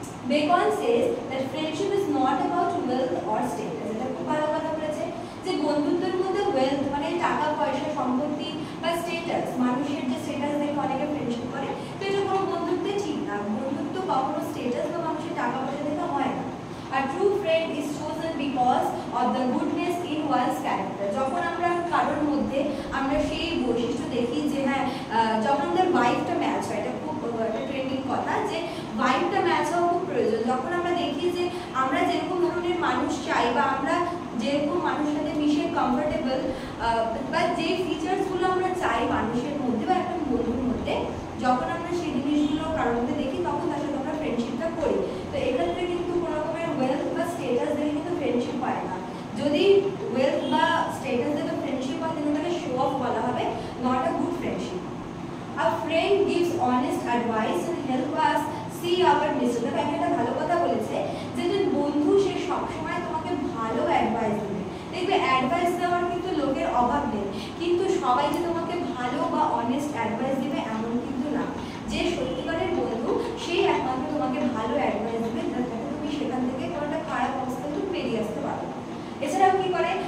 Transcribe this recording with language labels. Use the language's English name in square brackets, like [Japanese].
[English] Bacon says that friendship is not about wealth or status. [Bangla] এটা খুব ভালো কথা বলেছে যে বন্ধুত্বের মধ্যে ওয়েলথ টাকা পয়সা, সম্পত্তি বা স্ট্যাটাস, মানুষের যে স্ট্যাটাস দেখে অনেকে ফ্রেন্ডশিপ করে, তো এটা কোনো বন্ধুত্বে ঠিক না। বন্ধুত্ব কখনো স্ট্যাটাস বা মানুষের টাকা পয়সা দেখে হয় না। [English] A true friend is chosen because of the goodness in one's character. [Bangla] যখন আমরা কারোর মধ্যে আমরা সেই বৈশিষ্ট্য দেখি যে হ্যাঁ, যখন আমাদের ভাইবটা ম্যাচ হয়, এটা খুব একটা ট্রেন্ডিং কথা যে ভাইবটা ম্যাচ হওয়া খুব প্রয়োজন। যখন আমরা দেখি যে আমরা যেরকম ধরনের মানুষ চাই বা আমরা যেরকম মানুষের সাথে মিশে কমফোর্টেবল বা যে ফিচার্সগুলো আমরা চাই মানুষের মধ্যে বা একটা বন্ধুর মধ্যে, যখন আমরা সেই জিনিসগুলো কারোর মধ্যে দেখি, তখন তার সাথে আমরা ফ্রেন্ডশিপটা করি। তো এক্ষেত্রে কিন্তু কোনো রকমের ওয়েলথ বা স্টেটাস দেখে কিন্তু ফ্রেন্ডশিপ হয় না। যদি ওয়েলথ বা স্টেটাস দেখে ফ্রেন্ডশিপ হয়, কিন্তু তাকে শো অফ বলা হবে, [English] Not a good friendship. A friend gives honest advice and help us see our mistakes. [Bangla] একটা ভালো কথা বলেছে যে বন্ধু সে সবসময় তোমাকে ভালো অ্যাডভাইস দেবে। দেখবে অ্যাডভাইস দেওয়ার কিন্তু লোকের অভাব নেই, কিন্তু সবাই যে তোমাকে ভালো বা অনেস্ট অ্যাডভাইস দেবে এমন কিন্তু না। যে সত্যিকারের বন্ধু সেই একমাত্র তোমাকে ভালো অ্যাডভাইস দেবে, যাতে তুমি সেখান থেকে কোনো একটা খারাপ অবস্থা থেকে বেরিয়ে আসতে পারো। এছাড়াও কি করে?